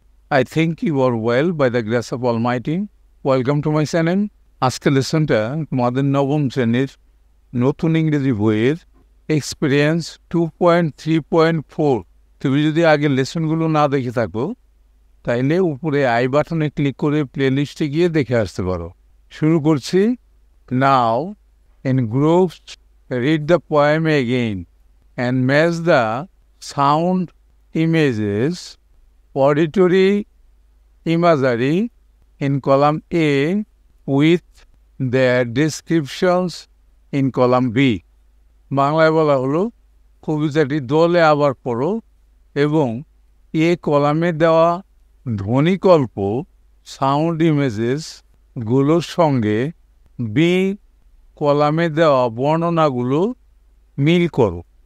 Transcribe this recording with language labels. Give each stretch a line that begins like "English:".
English: I think you are well by the grace of Almighty. Welcome to my channel.
Bangla: আজকের লেসনটা তোমাদের নবম শ্রেণীর নতুন ইংরেজি বইয়ের এক্সপিরিয়েন্স 2.3.4। তুমি যদি আগের লেসনগুলো না দেখে থাকো তাইলে উপরে আই বাটনে ক্লিক করে প্লেলিস্টে গিয়ে দেখে আসতে পারো। শুরু করছি।
English: Now, in groups, read the poem again and match the sound images, auditory imagery in column A with their descriptions in column B.
Bangla: বাংলায় বলা হলো কবিতাটি দলে আবার পড়ো এবং এ কলামে দেওয়া ধ্বনিকল্প সাউন্ড ইমেজেস গুলোর সঙ্গে বি কলামে দেওয়া বর্ণনাগুলো মিল করো।